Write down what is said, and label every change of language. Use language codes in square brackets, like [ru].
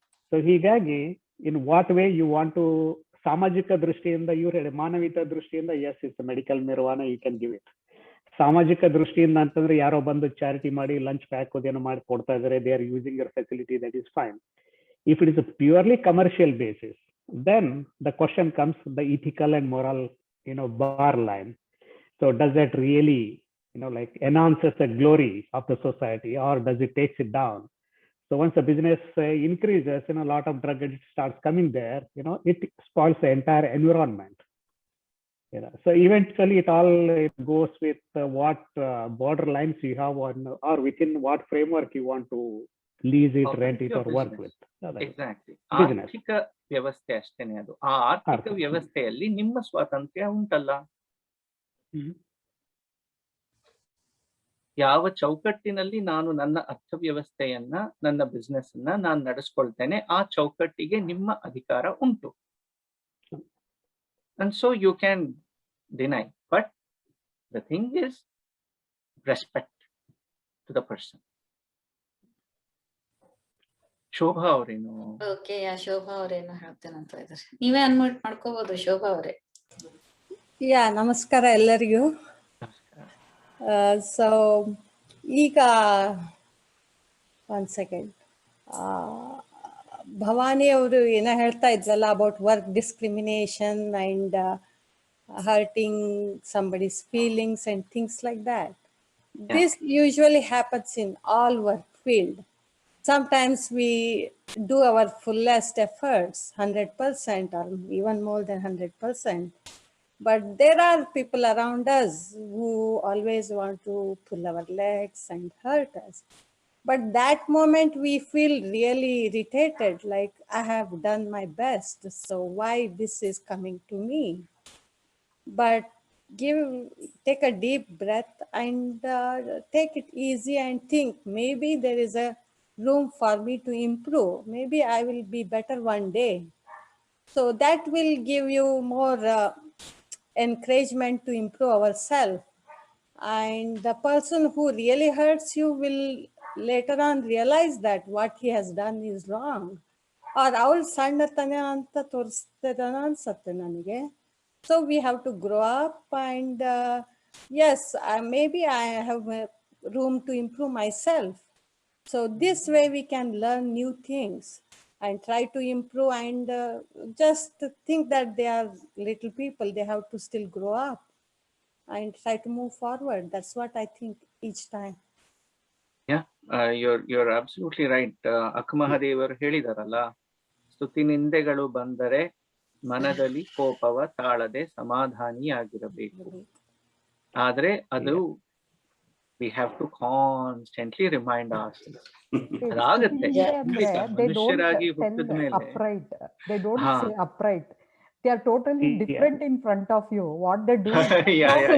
[kn] So ಹೀಗಾಗಿ [en] in what way you want to, [kn] ಸಾಮಾಜಿಕ ದೃಷ್ಟಿಯಿಂದ ಇವ್ರು ಹೇಳಿ, ಮಾನವೀಯ ದೃಷ್ಟಿಯಿಂದ [en] As it's medical marijuana, you can give it. [kn] ಸಾಮಾಜಿಕ ದೃಷ್ಟಿಯಿಂದ ಅಂತಂದ್ರೆ ಯಾರೋ ಬಂದು ಚಾರಿಟಿ ಮಾಡಿ ಲಂಚ್ ಪ್ಯಾಕ್ ಅದೇನೋ ಮಾಡಿ ಕೊಡ್ತಾ ಇದಾರೆ, [en] They are using your facility, that is fine. If it is a purely commercial basis, then the question comes, the ethical and moral bar line. So does that really like enhances the glory of the society, or does it takes it down? So once the business increases, a lot of drug addict starts coming there, it spoils the entire environment. So eventually it all goes with what border lines you have on, or within what framework you want to lease it, rent it, or work with. [kn] Exactly. ಆರ್ಥಿಕ ವ್ಯವಸ್ಥೆ ಅಷ್ಟೇನೆ ಅದು. ಆ ಆರ್ಥಿಕ ವ್ಯವಸ್ಥೆಯಲ್ಲಿ ನಿಮ್ಮ ಸ್ವಾತಂತ್ರ್ಯ ಉಂಟಲ್ಲ. ಯಾವ ಚೌಕಟ್ಟಿನಲ್ಲಿ ನಾನು ನನ್ನ ಅರ್ಥವ್ಯವಸ್ಥೆಯನ್ನ, ನನ್ನ ಬಿಸ್ನೆಸ್ ಅನ್ನ ನಾನು ನಡೆಸ್ಕೊಳ್ತೇನೆ, ಆ ಚೌಕಟ್ಟಿಗೆ ನಿಮ್ಮ ಅಧಿಕಾರ ಉಂಟು. [en] And so you can deny, but the thing is respect to the person. [kn] Shobha ಅವರೇನು? ಓಕೆ, ಶೋಭಾ ಅವರೇನು ಹೇಳ್ತೇನಂತ ಇದ್ದಾರೆ, ನೀವೇ ಅನ್ಮ್ಯೂಟ್ ಮಾಡ್ಕೋಬಹುದು ಶೋಭಾ ಅವರೇ. ನಮಸ್ಕಾರ ಎಲ್ಲರಿಗೂ. ಸೊ ಈಗ [en] one second, [kn] ಭವಾನಿ ಅವರು ಏನೋ ಹೇಳ್ತಾ ಇದ್ರಲ್ಲ [en] About work discrimination and hurting somebody's feelings and things like that. This usually happens in all work field. Sometimes we do our fullest efforts, 100% or even more than 100%. But there are people around us who always want to pull our legs and hurt us. But that moment we feel really irritated, like I have done my best, so why this is coming to me? But take a deep breath and take it easy and think, maybe there is a room for me to improve. Maybe I will be better one day. So that will give you more encouragement to improve ourselves. And the person who really hurts you will later on realize that what he has done is wrong. [kn] Or ಅವಳು ಸಣ್ಣತನ ಅಂತ ತೋರಿಸ್ತೇನೆ ಅನ್ಸುತ್ತೆ ನನಗೆ. [en] So we have to grow up and yes, maybe I have room to improve myself. So this way we can learn new things and try to improve and just think that they are little people, they have to still grow up and try to move forward. That's what I think each time. Yeah, you're absolutely right. [kn] ಅಕ್ಕಮಹಾದೇವರು ಹೇಳಿದಾರಲ್ಲ, ಸ್ತುತಿ ನಿಂದೆಗಳು ಬಂದರೆ ಮನದಲ್ಲಿ ಕೋಪವ ತಾಳದೆ ಸಮಾಧಾನಿಯಾಗಿರಬೇಕು. ಆದ್ರೆ ಅದು [en] we have to constantly remind ourselves. [kn] ಅದಾಗತ್ತೆ ಮನುಷ್ಯರಾಗಿ ಹುಟ್ಟಿದ ಮೇಲೆ. [en] They don't say upright. They are totally Yeah. different in front of you. What they do, Yeah.